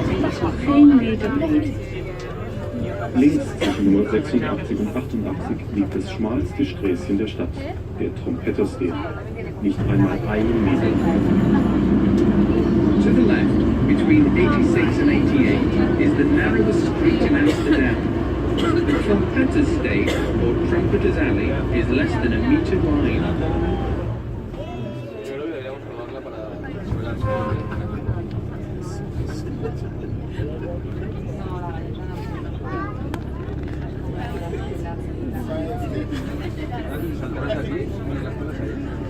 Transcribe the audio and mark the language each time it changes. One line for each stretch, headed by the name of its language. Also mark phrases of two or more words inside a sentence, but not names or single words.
Dutch: is nog geen meter breed.
German: Links zwischen Nummer 86 und 88 liegt das schmalste Sträßchen der Stadt, der Trompettersteg. Nicht einmal einen Meter lang.
English: To the left, between 86 and 88, is the narrowest street in Amsterdam. The Trumpeter's Steeg, or Trumpeter's Alley, is less than a meter wide.
Spanish: Yo creo que deberíamos probarla para saltarás aquí, pones las cosas ahí.